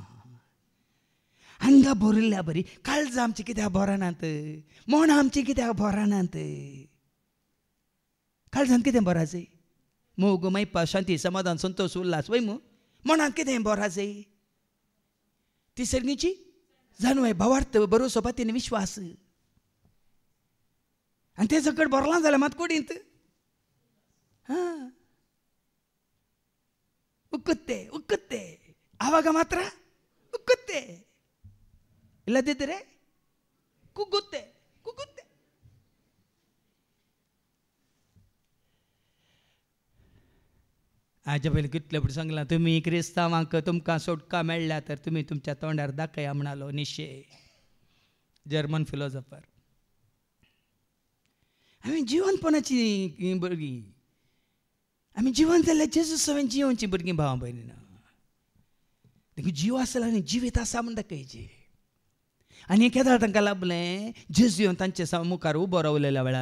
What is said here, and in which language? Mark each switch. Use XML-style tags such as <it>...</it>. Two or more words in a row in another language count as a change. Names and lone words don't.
<kok>हांगा भरिल्ल्या बरी काळजां आमची कित्याक भरनात मोणां आमची कित्याक भरनात काळजांत कितें भराचें मोग मैपा शांती समाधान संतोष उल्हास वय मू मोणांत कितें भराचें ती सर्गीची जाणवाय भावार्थ भरोसो पातीन विश्वास आनी तें सकट भरलां जाल्यार मात कुडींत</kok> <kn>ಉಕ್ಕುತ್ತೆ ಉಕ್ಕುತ್ತೆ ಆವಾಗ ಮಾತ್ರ ಉಕ್ಕುತ್ತೆ ಇಲ್ಲದಿದ್ದರೆ ಕುಗ್ಗುತ್ತೆ ಕುಗ್ಗುತ್ತೆ</kn> <kok>हाजे पयलीं कितले पुढे सांगलां तुमी क्रिस्तांवांक तुमकां सोडका मेळ्ळ्या तर तुमी तुमच्या तोंडार दाखया म्हणालो निशे</kok> <en>German philosopher</en> <kok>आमी जिवनपणाची भुरगीं आमी जिवन जाल्यार जेजू सवेन जिवनची भुरगीं भावां भयणीं देखून जीव आसला आनी जिवीत आसा म्हण दाखयचें आनी केदार तांकां लाभलें जेजू येवन तांचे मुखार उबो रावलेल्या वेळार</kok>